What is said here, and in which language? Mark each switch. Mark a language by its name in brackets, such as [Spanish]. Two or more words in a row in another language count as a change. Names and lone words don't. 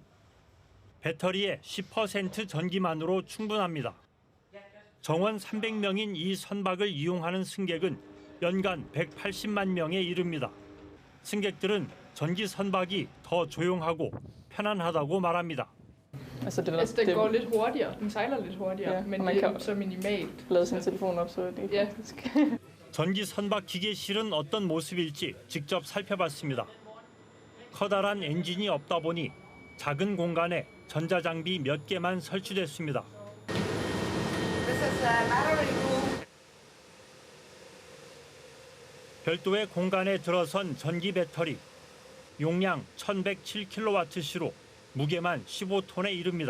[Korean] 배터리의 10% 전기만으로 충분합니다. 정원 300명인 이 선박을 이용하는 승객은 연간 180만 명에 이릅니다. 승객들은 전기 선박이 더 조용하고 편안하다고 말합니다. [Danish] Altså den går lidt hurtigere, den sejler lidt hurtigere, men det er så minimalt. Lade sin telefon op, så det er faktisk. [Korean] 전기 선박 기계실은 어떤 모습일지 직접 살펴봤습니다. 커다란 엔진이 없다 보니 작은 공간에 전자장비 몇 개만 설치됐습니다. 별도의 공간에 들어선 전기 배터리, 용량 1107kW시로 무게만 15톤에 이릅니다.